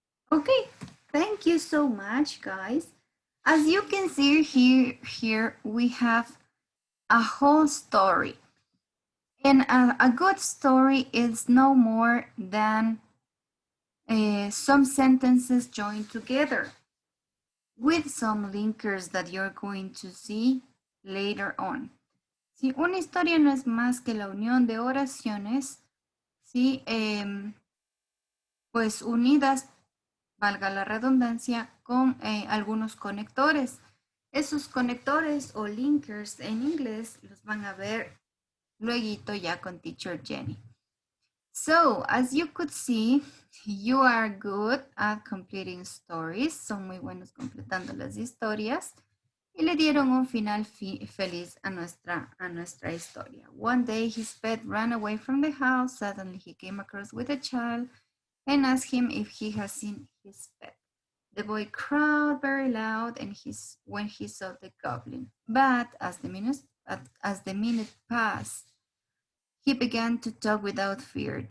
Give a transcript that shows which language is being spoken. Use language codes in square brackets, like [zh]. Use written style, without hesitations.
[en] Okay, thank you so much, guys. As you can see here we have a whole story. And a good story is no more than some sentences joined together with some linkers that you're going to see later on. [es] Si una historia no es más que la unión de oraciones, ¿sí? Pues unidas, valga la redundancia, con algunos conectores. Esos conectores o linkers en inglés los van a ver luego ya con Teacher Jenny. [en] So, as you could see, you are good at completing stories. [es] Son muy buenos completando las historias. Y le dieron un final feliz a nuestra historia. [en] One day his pet ran away from the house. Suddenly he came across with a child and asked him if he has seen his pet. The boy cried very loud and when he saw the goblin. But as the minute passed, he began to talk without fear.